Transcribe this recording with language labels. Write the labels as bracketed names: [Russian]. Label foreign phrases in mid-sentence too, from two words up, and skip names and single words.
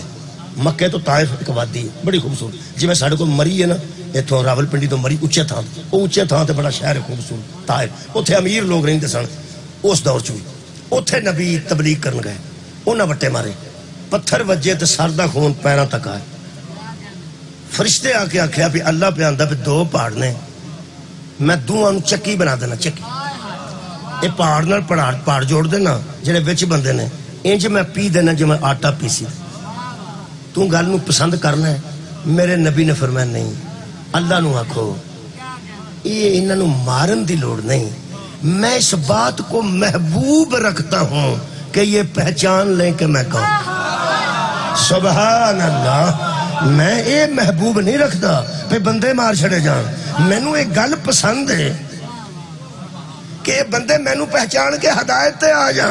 [Punjabi] مکے تو طائف ایک وادی ہے بڑی خوبصورت، جی میں ساڈے کول مری ہے نا اتوں راول پنڈی تو مری اچے تھان، وہ اچے تھان تے بڑا شہر ہے خوبصورت طائف، اتنے امیر لوگ رہندے سن اس دور چ بھی۔ اتنے نبی تبلیغ کرن گئے، انہاں وٹے مارے، پتھر وجے تے سر دا خون پیراں تک آئے۔ فرشتے آ کے آخیا بھی اللہ پہ آندا پہ دو پہاڑ نے، میں دوواں نوں چکی بنا دینا، چکی یہ پہاڑ نال پہاڑ جوڑ دینا جڑے وچ بندے نے، انج میں پی دینا جو میں آٹا پیسی۔ تو گل نو پسند کرنا ہے؟ میرے نبی نے فرمایا نہیں، اللہ نو آکھو یہ انہاں نو مارن دی لوڑ نہیں، [Urdu] میں اس بات کو محبوب رکھتا ہوں کہ یہ پہچان لیں کہ میں کون۔ [Punjabi] سبحان اللہ، میں یہ محبوب نہیں رکھتا پہ بندے مار چھڑے جان، مینوں ایک گل پسند ہے کہ بندے مینوں پہچان کے ہدایت تے آ جان۔